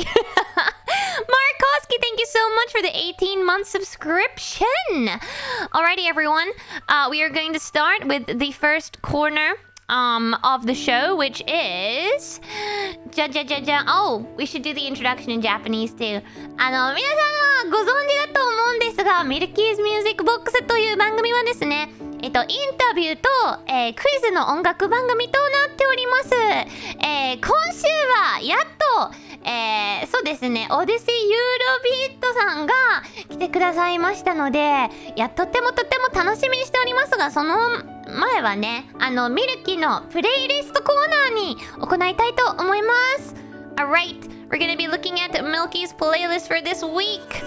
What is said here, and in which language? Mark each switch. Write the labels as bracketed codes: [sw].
[en] Markoski, thank you so much for the 18-month subscription. Alrighty, everyone. We are going to start with the first corner of the show, which is... Oh, we should do the introduction in Japanese too. [ja] 皆さんはご存知だと思うんですが、Milky's Music Box という番組はですね、インタビューと、クイズの音楽番組となっております。今週はやっと、そうですね、Odyssey Eurobeat さんが来てくださいましたので、とっても楽しみにしておりますが、その前はね、ミルキのプレイリストコーナーに行いたいと思います。 [en] Alright, we're gonna be looking at Milky's playlist for this week.